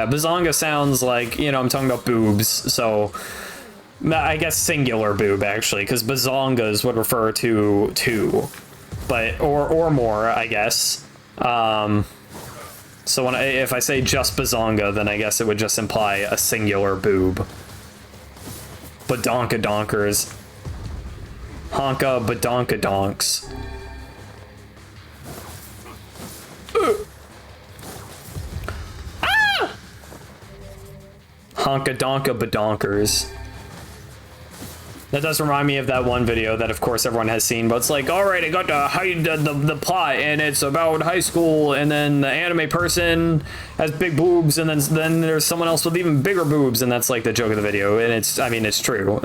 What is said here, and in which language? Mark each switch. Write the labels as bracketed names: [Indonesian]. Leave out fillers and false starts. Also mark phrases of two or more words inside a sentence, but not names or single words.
[English] Bazonga sounds like, I'm talking about boobs. So, I guess singular boob, actually, because bazongas would refer to two. But, or more, I guess. So if I say just bazonga, then I guess it would just imply a singular boob. Badonka donkers. Honka badonka donks. Ah! Honka donka badonkers. That does remind me of that one video that, of course, everyone has seen, but it's like, all right, I got the plot, and it's about high school, and then the anime person has big boobs, and then there's someone else with even bigger boobs, and that's like the joke of the video, and it's true.